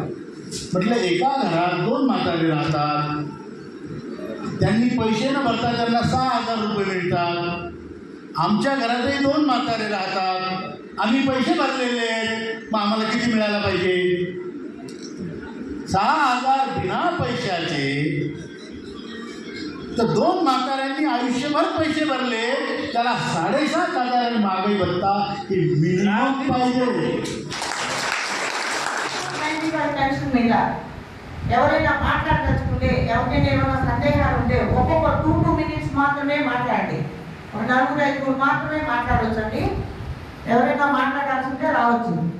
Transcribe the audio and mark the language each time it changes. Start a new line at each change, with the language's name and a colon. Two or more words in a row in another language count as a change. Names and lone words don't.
Marathi: म्हटलं एका घरात 2 म्हातारे राहतात, त्यांनी पैसे न भरता त्यांना 6000 रुपये मिळतात, आमच्या घरातही 2 म्हातारे राहतात, आम्ही पैसे भरलेले आहेत, मग आम्हाला किती मिळायला पाहिजे? 6000 बिना पैशाचे, तर 2 म्हाताऱ्यांनी आयुष्यभर पैसे भरले, त्याला 7500 महागाई भत्ता हे मिनिमम पाहिजे।
Telugu: ఎవరైనా మాట్లాడదలుచుకుంటే, ఎవరికైనా ఏమైనా సందేహాలు ఉంటే ఒక్కొక్క 2 minutes మాత్రమే మాట్లాడండి, 4-5 మాత్రమే మాట్లాడవచ్చండి। ఎవరైనా మాట్లాడాల్సి ఉంటే రావచ్చు।